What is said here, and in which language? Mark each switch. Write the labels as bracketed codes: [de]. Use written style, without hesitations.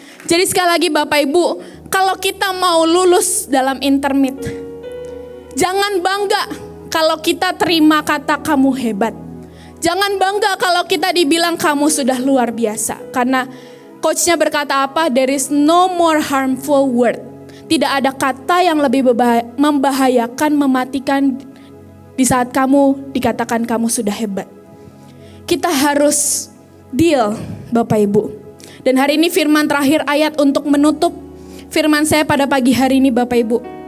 [id] Jadi sekali lagi Bapak Ibu, kalau kita mau lulus dalam intermit, jangan bangga kalau kita terima kata kamu hebat. Jangan bangga kalau kita dibilang kamu sudah luar biasa. Karena coachnya berkata apa? [en] There is no more harmful word. [id] Tidak ada kata yang lebih membahayakan, mematikan di saat kamu dikatakan kamu sudah hebat. Kita harus deal Bapak Ibu. Dan hari ini firman terakhir ayat untuk menutup firman saya pada pagi hari ini Bapak Ibu.